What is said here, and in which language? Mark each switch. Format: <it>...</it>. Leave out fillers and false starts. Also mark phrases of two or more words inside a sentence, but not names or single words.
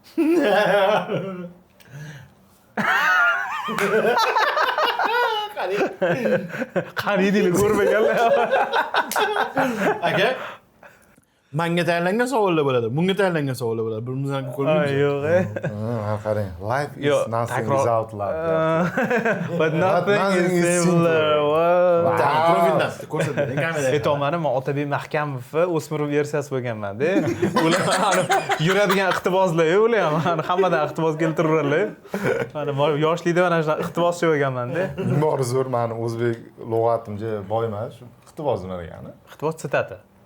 <uz>Qani deydi, ko'rmaganlar. Aka, menga tayinlangan savollar bo'ladi. Bunga tayinlangan savollar bo'ladi. Birimizdan ko'rmaymiz. Yo'q. Qarang.</uz> <en>Life is nothing without love. But nothing is similar.</en> <uz>Profildan ko'rsating kameraga. Aytolmadim, men Otabek Mahkamovni o'smir versiyasi bo'lganman-da. Ular yuradigan iqtiboslar, ular ham hammadan iqtibos keltiraveradilar. Mana yoshlikda mana shunaqa iqtiboschi bo'lganman-da. Bor zo'r, meni o'zbek lug'atimga boy emas, shu iqtibos nima degani?</uz>